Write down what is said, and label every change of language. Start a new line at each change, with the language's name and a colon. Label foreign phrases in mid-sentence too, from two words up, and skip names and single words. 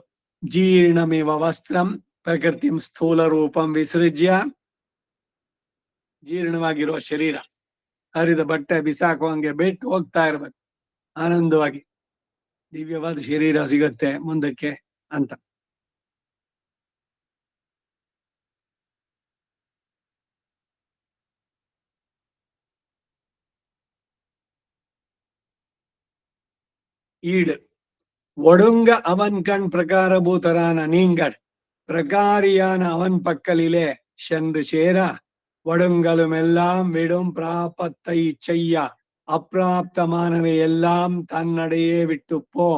Sanskrit: जीर्णमेव वस्त्रं प्रकृतिं स्थूल रूपं विसृज्य.
Kannada: ಜೀರ್ಣವಾಗಿರುವ ಶರೀರ, ಹರಿದ ಬಟ್ಟೆ ಬಿಸಾಕುವಂಗೆ ಬಿಟ್ಟು ಹೋಗ್ತಾ ಇರ್ಬೇಕು ಆನಂದವಾಗಿ. ದಿವ್ಯವಾದ ಶರೀರ ಸಿಗತ್ತೆ ಮುಂದಕ್ಕೆ ಅಂತ.
Tamil: ஈடு ஒடுங்க அவன் கண் பிரகாரபூதரான நீங்கள் பிரகாரியான அவன் பக்கலிலே சென்று சேர ஒடுங்கலும் எல்லாம் விடும் பிராபத்தை செய்ய அப்பிராப்தமானவை எல்லாம் தன்னடையே விட்டுப்போம்.